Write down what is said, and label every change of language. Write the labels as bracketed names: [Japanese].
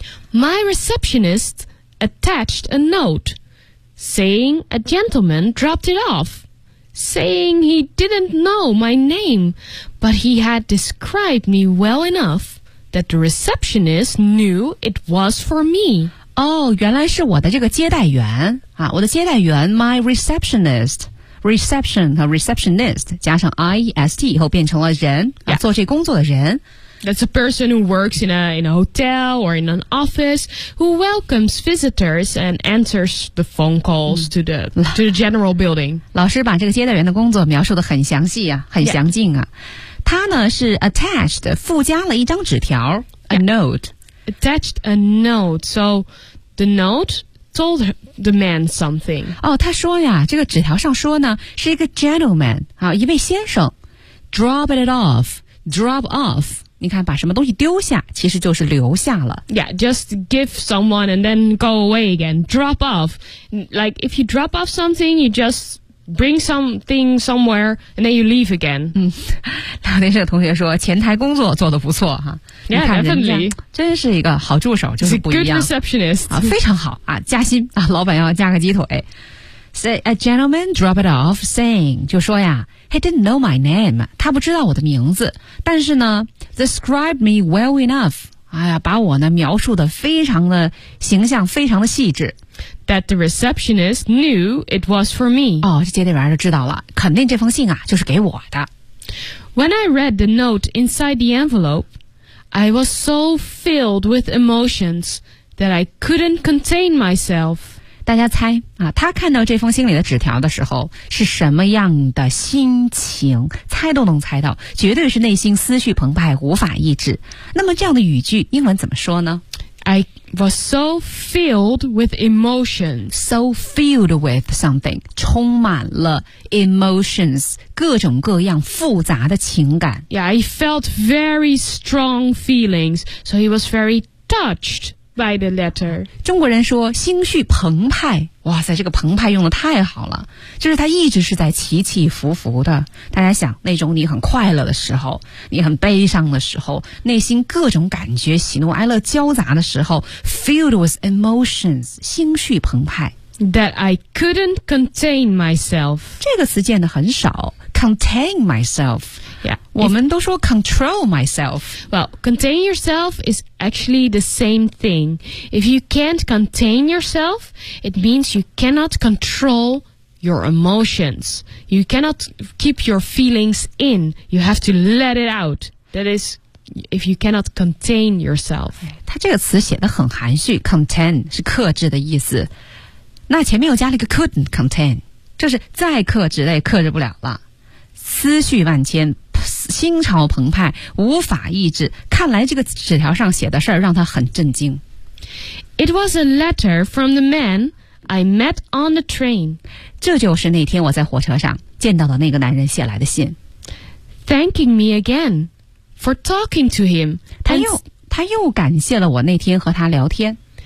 [English] My receptionist attached a note Saying a gentleman dropped it off Saying he didn't know my name But he had described me well enough That the receptionist knew it was for me [Chinese] Oh, 原来是我的这个接待员啊！我的接待员 ， [English] my receptionist [Chinese] 和 receptionist 加上 ist 以后变成了人、 [English] yeah. [Chinese] 啊，做这工作的人。 [English] That's a person who works in a hotel or in an office who welcomes visitors and answers the phone calls to the general building. [Chinese] 老师把这个接待员的工作描述得很详细啊，很详尽啊。 [English] Yeah. [Chinese] 他呢是 attached 附加了一张纸条 ， [English] a note. Attached a note, so the note told the man something. [Chinese] 哦，他说呀，这个纸条上说呢，是一个 gentleman, 啊，一位先生 [English] drop off, [Chinese] 你看把什么东西丢下，其实就是留下了。 [English] Yeah, just give someone and then go away again, drop off. Like, if you drop off something, you just... Bring something somewhere, and then you leave again. [Chinese] 聊天室的同学说，前台工作做得不错哈。 [English] Yeah, definitely. [Chinese] 真是一个好助手，就是不一样。 [English] Good receptionist. [Chinese] 啊，非常好啊，加薪啊，老板要加个鸡腿。 [English] Say a gentleman drop it off, saying [Chinese] 就说呀 [English] ，he didn't know my name. [Chinese] 他不知道我的名字，但是呢 ， [English] described me well enough. [Chinese] 哎呀，把我呢描述的非常的形象，非常的细致。 [English] That the receptionist knew it was for me. [Chinese] 哦，这接待员就知道了，肯定这封信啊就是给我的。 [English] When I read the note inside the envelope, I was so filled with emotions that I couldn't contain myself. [Chinese] 大家猜啊，他看到这封心里的纸条的时候是什么样的心情？猜都能猜到，绝对是内心思绪澎湃，无法抑制。那么这样的语句英文怎么说呢？ [English] I was so filled with emotion. So filled with something. [Chinese] 充满了 emotions, 各种各样复杂的情感。 [English] Yeah, I felt very strong feelings. So he was very touched by the letter. [Chinese] 中国人说心绪澎湃。哇塞，这个澎湃用得太好了。就是他一直是在起起伏伏的。大家想，那种你很快乐的时候，你很悲伤的时候，内心各种感觉喜怒哀乐交杂的时候， [English] filled with emotions, [Chinese] 心绪澎湃。 [English] That I couldn't contain myself. [Chinese] 这个词见得很少。 [English] Contain myself. Yeah. [Chinese] 我们都说 [English] control myself. Well, contain yourself is actually the same thing. If you can't contain yourself, it means you cannot control your emotions. You cannot keep your feelings in. You have to let it out. That is, if you cannot contain yourself. [Chinese] 它这个词写得很含蓄， contain 是克制的意思。那前面又加了一个 [English] couldn't contain， [Chinese] 就是再克制也克制不了了，思绪万千，心潮澎湃，无法抑制。看来这个纸条上写的事儿让他很震惊。 [English] It was a letter from the man I met on the train. [Chinese] 这就是那天我在火车上见到的那个男人写来的信。 [English] Thanking me again for talking to him. [Chinese] 他又感谢了我那天和他聊天。